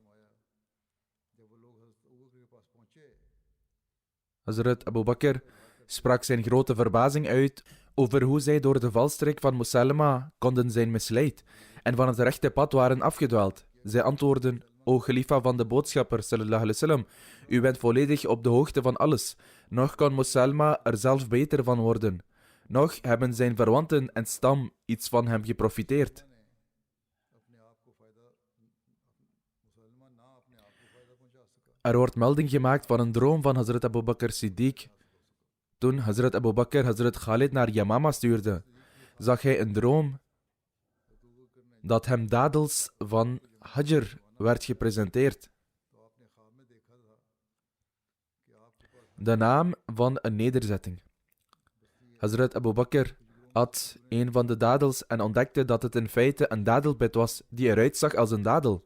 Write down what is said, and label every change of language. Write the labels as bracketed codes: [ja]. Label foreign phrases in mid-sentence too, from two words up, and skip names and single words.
[nl] Hazrat Abu Bakr sprak zijn grote verbazing uit over hoe zij door de valstrik van Mosailama konden zijn misleid en van het rechte pad waren afgedwaald. Zij antwoordden: O Khalifa van de boodschapper, [ar] صلى الله عليه وسلم, [nl] u bent volledig op de hoogte van alles. Nog kan Mosailama er zelf beter van worden. Nog hebben zijn verwanten en stam iets van hem geprofiteerd. Er wordt melding gemaakt van een droom van Hazrat Abu Bakr Siddiq. Toen Hazrat Abu Bakr Hazrat Khalid naar Yamama stuurde, zag hij een droom dat hem dadels van Hajr werd gepresenteerd. De naam van een nederzetting. Hazrat Abu Bakr at een van de dadels en ontdekte dat het in feite een dadelpit was die eruit zag als een dadel.